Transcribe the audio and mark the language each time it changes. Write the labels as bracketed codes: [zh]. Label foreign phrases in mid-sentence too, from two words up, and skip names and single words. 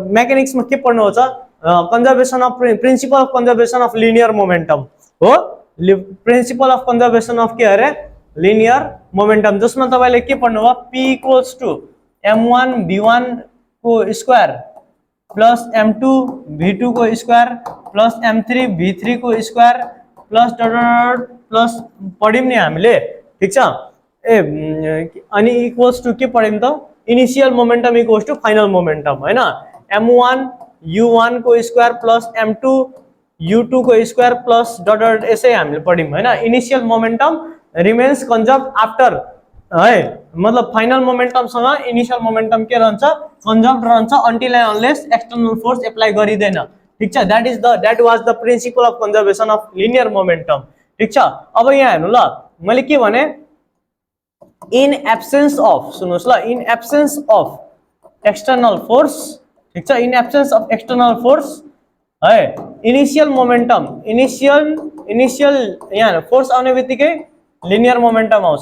[ne] मेकानिक्स मा के पढ्नु हो छ, [en] conservation of principle of conservation of linear momentum [ne] हो, [en] principle of conservation of [ne] के अरे [en] linear momentum, [ne] जसमा तपाईले के पढ्नु भयो, [en] p equals to m1 v1 [ne] को [en] square plus m2 v2 [ne] को [en] square plus m3 v3 [ne] को [en] square plus dot plus [ne] पढ्यौं नि हामीले। ठीक छ, अनि [en] equals to [ne] के पढ्यौं त, [en] initial momentum equals to final momentum [ne] हैन, m1 u1 को [en] square plus m2 u2 [ne] को [en] square plus dot dot [ne] यसै हामीले पढ्यौं हैन। [en] initial momentum remains conserve after [ne] है, मतलब [en] final momentum [ne] सँग [en] initial momentum [ne] के रहन्छ, कन्जर्भ रहन्छ [en] until and unless external force apply [ne] गरिदैन। ठीक छ, [en] That was the principle of conservation of linear momentum. [ne] ठीक छ, अब यहाँ हेर्नु ल, मैले के भने, [en] in absence of, [ne] सुन्नुस् ल, [en] in absence of external force, [ne] ठीक छ, [en] in absence of external force [ne] है, [en] initial momentum, [ne] इनिशियल यहाँ फोर्स आउने बित्तिकै [en] linear momentum [ne] आउँछ।